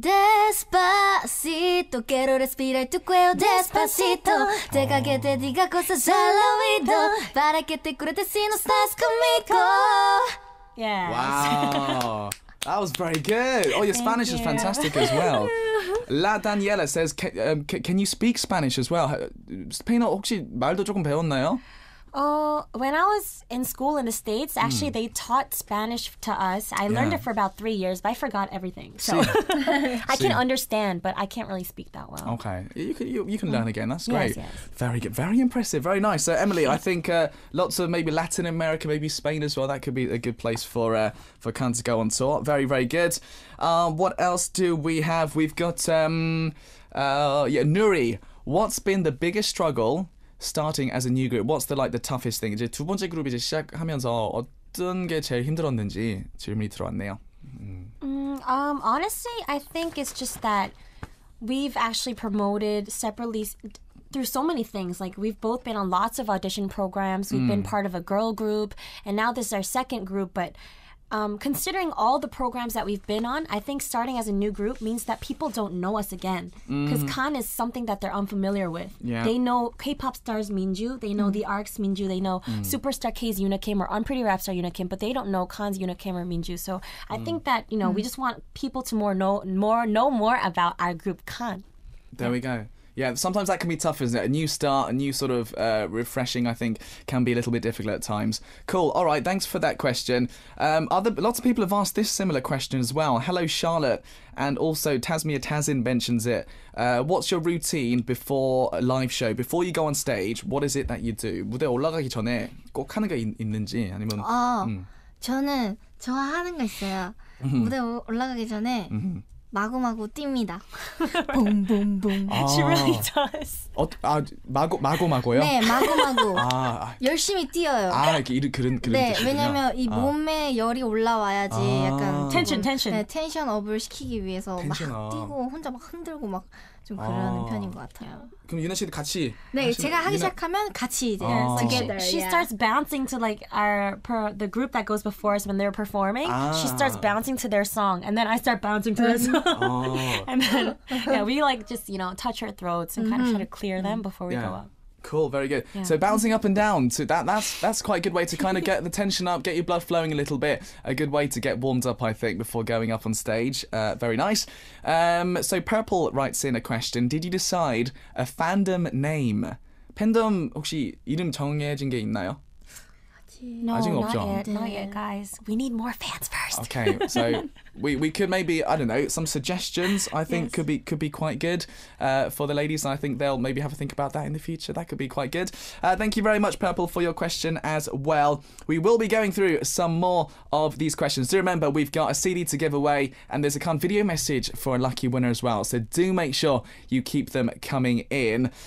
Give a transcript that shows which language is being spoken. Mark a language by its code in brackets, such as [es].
[es] Despacito, quiero respirar tu cuello despacito. Deja que te diga cosas al oído para que te cure si no estás conmigo. [en] Yeah. Wow. That was very good. Oh, your Spanish is fantastic as well. La Daniela says, can you speak Spanish as well? [ko] 스페인어 혹시 말도 조금 배웠나요? [en] When I was in school in the States, actually they taught Spanish to us. I learned it for about 3 years, but I forgot everything. So I can understand, but I can't really speak that well. Okay, you can learn again. That's great. Yes. Very good, very impressive, very nice. So Emily, I think lots of maybe Latin America, maybe Spain as well. That could be a good place for Khan to go on tour. Very, very good. What else do we have? We've got Nuri. What's been the biggest struggle starting as a new group? What's the toughest thing? [ko] 이제 두 번째 그룹 이제 시작하면서 어떤 게 제일 힘들었는지 질문이 들어왔네요. [en] Honestly, I think it's just that we've actually promoted separately through so many things. Like we've both been on lots of audition programs. We've been part of a girl group, and now this is our second group. But considering all the programs that we've been on, I think starting as a new group means that people don't know us again. Because Khan is something that they're unfamiliar with. Yeah. They know K-pop stars Minju, they know the ARC's Minju, they know Superstar K's Unikim or Unpretty Rap Star Unikim, but they don't know Khan's Unikim or Minju. So I think that, we just want people to know more about our group Khan. There we go. Yeah, sometimes that can be tough, isn't it? A new start, a new sort of refreshing, I think, can be a little bit difficult at times. Cool. All right, thanks for that question. Lots of people have asked this similar question as well. Hello, Charlotte. And also, Tasmia Tazin mentions it. What's your routine before a live show? Before you go on stage, what is it that you do? [ko] 무대 올라가기 전에 꼭 하는 게 있는지 아니면... 저는 저 하는 거 있어요. 무대 올라가기 전에 마구마구 뜁니다. 봉봉봉. [en] She really does. [ko] 마고마고요? 네, 마구마구. 열심히 뛰어요. 그런 네, 뜻이군요. 왜냐면 이 몸에 열이 올라와야지 약간 텐션. 네, 텐션업을 시키기 위해서 막 텐션업. 뛰고 혼자 막 흔들고 막 좀 그러는 편인 것 같아요. 그럼 유나 씨도 같이 네, 제가 하기 시작하면 같이 이제 together. [en] She starts bouncing to like the group that goes before us when they're performing. She starts bouncing to their song, and then I start bouncing to their song. And then we like just touch our throats and kind of try to clear them before we go up. Cool, very good. Yeah. So bouncing up and down, so that's quite a good way to kind of get the tension up, get your blood flowing a little bit. A good way to get warmed up, I think, before going up on stage. Very nice. So Purple writes in a question. Did you decide a fandom name? [ko] 팬덤 혹시 이름 정해진 게 있나요? [en] No, [ko] 아직 [en] not [ko] 없죠? [en] yet. Not yet, guys. We need more fans first. Okay, so we could maybe, I don't know, some suggestions I think could be quite good for the ladies. I think they'll maybe have a think about that in the future. That could be quite good. Thank you very much, Purple, for your question as well. We will be going through some more of these questions. Do remember, we've got a CD to give away and there's a video message for a lucky winner as well. So do make sure you keep them coming in.